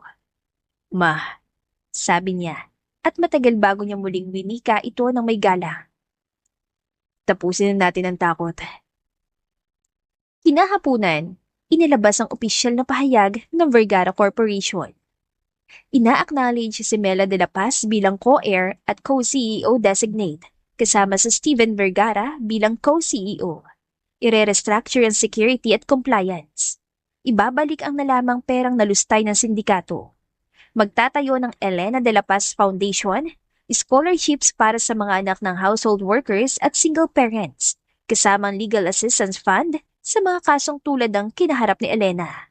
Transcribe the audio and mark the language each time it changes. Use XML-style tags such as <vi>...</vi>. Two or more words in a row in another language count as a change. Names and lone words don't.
<tl>Ma, sabi niya, at matagal bago niya muling winika ito ng may galang. Tapusin na natin ang takot. Kinahapunan, inilabas ang opisyal na pahayag ng Vergara Corporation. Ina-acknowledge si Mela de la Paz bilang co-heir at</tl> <en>co-CEO designate,</en> <tl>kasama sa Steven Vergara bilang co-CEO. Ire-restructure ang security at compliance. Ibabalik ang nalamang perang nalustay ng sindikato. Magtatayo ng Elena de la Paz Foundation, scholarships para sa mga anak ng</tl> <en>household workers</en> <tl>at</tl> <en>single parents,</en> <tl>kasama ang</tl> <en>legal assistance fund</en> <tl>sa mga kasong tulad ng kinaharap ni Elena.</tl>